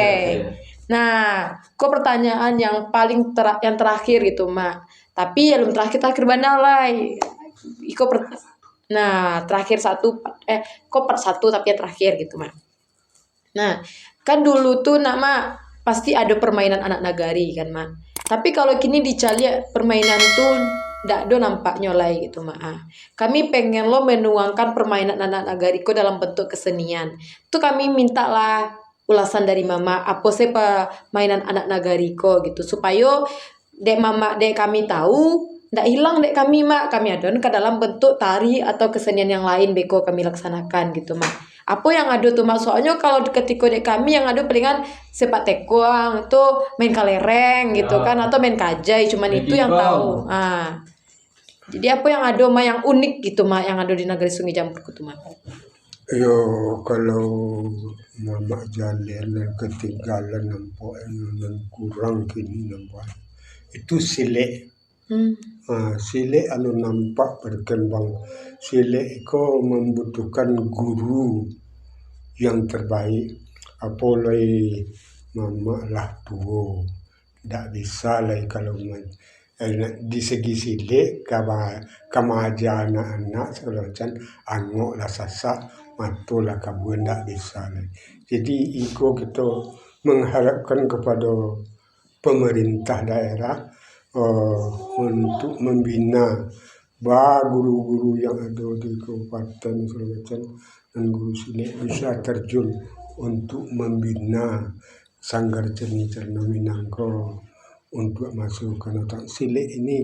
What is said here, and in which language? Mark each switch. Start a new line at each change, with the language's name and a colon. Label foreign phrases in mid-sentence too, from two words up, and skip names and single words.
Minangkabau: Nah, kok pertanyaan yang paling yang terakhir gitu, Mak. Tapi yang terakhir banalai. Nah, terakhir satu kok part satu tapi yang terakhir gitu, Mak. Nah, kan dulu tuh Mak pasti ada permainan anak nagari kan, Mak. Tapi kalau kini dicari permainan tuh ndak do nampak nyolai gitu, Mak.
Indonesian: Kami pengen lo menuangkan permainan anak nagari ko dalam bentuk kesenian.
Minangkabau: Tuh kami minta lah ulasan dari Mama apa sih permainan anak nagariko gitu supaya dek kami tahu ndak hilang dek kami Mak, kami adon ke dalam bentuk tari atau kesenian yang lain beko kami laksanakan gitu Mak. Apa yang ada tuh Mak, soalnya kalau ketika dek kami yang ada palingan sepak taekwondo itu main kalereng gitu kan atau main kajai, cuman itu yang tahu. Jadi apa yang ada Mak yang unik gitu Mak yang ada di Nagari Sungai Jampur itu Mak. Yo, kalau Mama Jalil ketinggalan nampak yang kurang kini nampak itu silek. Silek anu nampak berkembang.
Indonesian: Silek itu membutuhkan guru yang terbaik.
Minangkabau: Apalagi Mama lah tua, tidak bisa lah kalau di segi silek kama aja anak-anak segala macam angok lah sasak matulah kabun tak bisa lah.
Indonesian: Jadi iko kita mengharapkan kepada pemerintah daerah untuk membina guru-guru yang ada di kabupaten segala macam dan guru silek bisa terjun untuk membina Sanggar Seni Carano Minangko untuk masukkan otak silek ini.